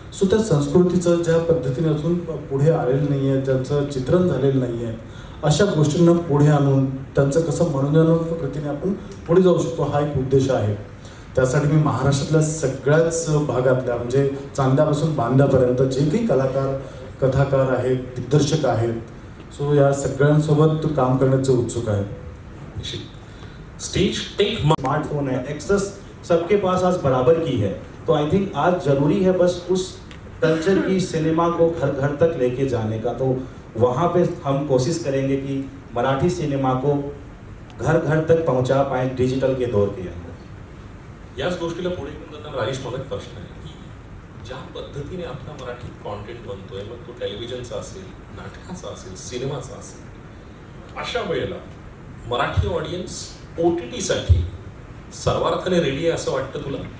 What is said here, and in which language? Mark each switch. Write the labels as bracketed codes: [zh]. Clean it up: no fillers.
[mr] त्या संस्कृतीचं ज्या पद्धतीने अजून पुढे आलेलं नाही आहे, ज्यांचं चित्रण झालेलं नाही आहे, अशा गोष्टींना पुढे आणून त्यांचं कसं मनोरंजनात्मक पद्धतीने आपण पुढे जाऊ शकतो हा एक उद्देश आहे. त्यासाठी मी महाराष्ट्रातल्या सगळ्याच भागातल्या म्हणजे चांद्यापासून बांद्यापर्यंत जे काही कलाकार, कथाकार आहेत, दिग्दर्शक आहेत, या सगळ्यांसोबत काम करण्याचं उत्सुक आहे. [en] stage tech [hi] स्मार्टफोन है, एक्सेस सबके पास आज बराबर की है. तो [en] I think [hi] आज जरूरी है बस उस कल्चर की सिनेमा को घर घर तक लेके जाने का. तो वहाँ पे हम कोशिश करेंगे कि मराठी सिनेमा को घर घर तक पहुँचा पाए डिजिटल के दौर के अंदर. [mr] याच गोष्टीला पुढे घेऊन जाताना राजेश, मला एक प्रश्न आहे की ज्या पद्धतीने आपला मराठी कॉन्टेंट बनतोय, मग तो टेलिव्हिजनचा असेल, नाटकाचा असेल, सिनेमाचा असेल, अशा वेळेला मराठी ऑडियन्स OTTसाठी सर्वार्थाने रेडी आहे असं वाटतं तुला?